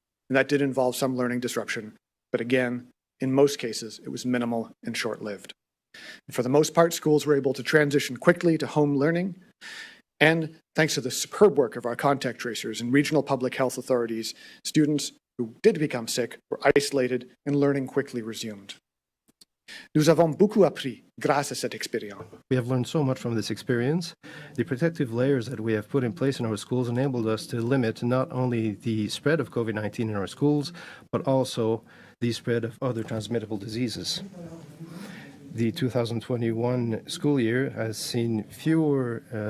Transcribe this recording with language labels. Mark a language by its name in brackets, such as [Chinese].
[English] And that did involve some learning disruption, but again, in most cases, it was minimal and short-lived. For the most part, schools were able to transition quickly to home learning, and thanks to the superb work of our contact tracers and regional public health authorities, students who did become sick were isolated and learning quickly resumed. [French] Nous avons beaucoup appris grâce à cette expérience. [English] We have learned so much from this experience. The protective layers that we have put in place in our schools enabled us to limit not only the spread of COVID-19 in our schools, but also the spread of other transmittable diseases. The 2021 school year has seen fewer